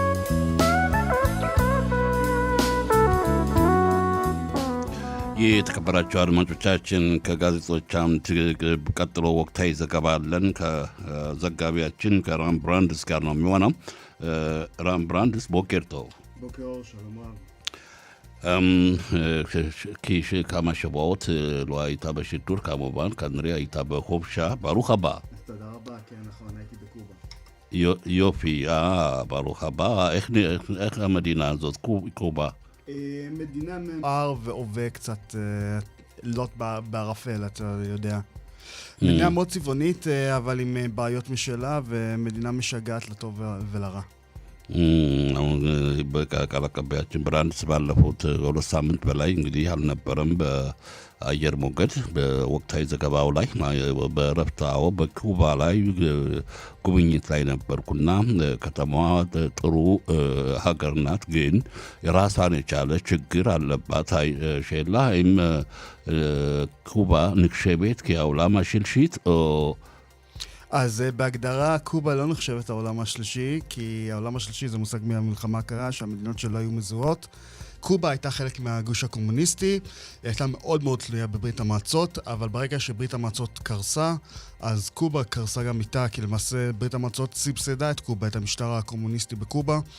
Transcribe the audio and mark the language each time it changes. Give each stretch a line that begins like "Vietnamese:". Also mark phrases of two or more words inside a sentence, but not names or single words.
Amharic: የተከበራቸው አድማጮቻችን ከጋዜጦች አምድ ቀጥሎ ወቅታዊ ዘገባ አለን። ከዘጋቢያችን ከራም ብራንድስ ጋር ነው የሚሆነው። ራም ብራንድስ
Hebrew: בוקר טוב. בוקר אור, שלום רב. כי כמה שבועות לא הייתה בשידור כמובן, כנראה הייתה בחופשה. ברוך הבא. תודה רבה, כן נכון, הייתי בקובה. יופי, ברוך הבא. איך המדינה הזאת, קובה? מדינה ממהר והווה קצת לוט בערפל, אתה יודע. מדינה מאוד צבעונית, אבל עם בעיות משלה, ומדינה משגעת לטוב ולרע.
Amharic: ቃል አቀባያችን ብራንድስ ባለፉት 2 ሳምንት በላይ እንግዲህ አልነበረም በአየር ሞገድ በወቅታዊ ዘገባው ላይ በረፍታው በኩባ ላይ ጉብኝት ላይ ነበርኩና ከተማዋ ጥሩ ሀገር ናት፣ ግን የራሷን የቻለ ችግር አለባት። ሼላ ወይም
Hebrew: קובה נחשבת כעולם שלישי אז בהגדרה, קובה לא נחשבת העולם השלישי, כי העולם השלישי זה מושג מהמלחמה הקרה, שהמדינות שלו היו מזוהות. קובה הייתה חלק מהגוש הקומוניסטי, היא הייתה מאוד מאוד תלויה בברית המועצות, אבל ברגע שברית המועצות קרסה, אז קובה קרסה גם איתה, כי למעשה ברית המועצות סבסדה את קובה, את המשטר הקומוניסטי בקובה.